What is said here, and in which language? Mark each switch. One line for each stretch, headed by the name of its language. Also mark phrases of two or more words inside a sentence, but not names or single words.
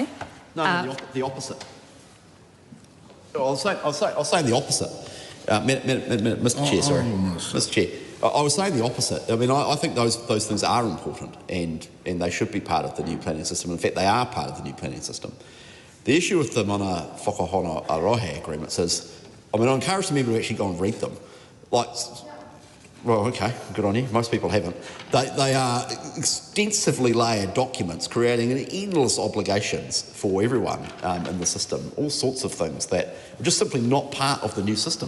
English: No, the opposite. I'll say the opposite. Mr. Chair, sorry. Mr. Chair, I was saying the opposite. I mean, I think those things are important, and they should be part of the new planning system. In fact, they are part of the new planning system. The issue with the
Māori: mana whakahono arohi
English: agreements is, I encourage the member to actually go and read them. Well, okay, good on you. Most people haven't. They are extensively layered documents creating endless obligations for everyone in the system, all sorts of things that are just simply not part of the new system.